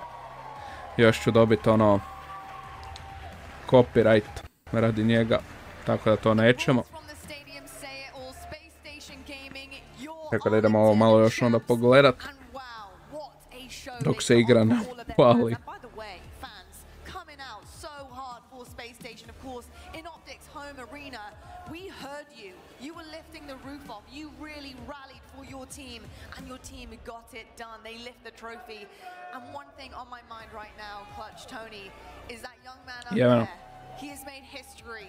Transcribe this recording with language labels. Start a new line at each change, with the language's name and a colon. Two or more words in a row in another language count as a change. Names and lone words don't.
Croatian: Još ću dobiti ono copyright radi njega, tako da to nećemo. Tako da idemo ovo malo još onda pogledat dok se igra ne upali.
English: home arena, we heard you. You were lifting the roof off. You really rallied for your team, and your team got it done. They lift the trophy. And one thing on my mind right now, Clutch Tony, is that young man up there. He has made history.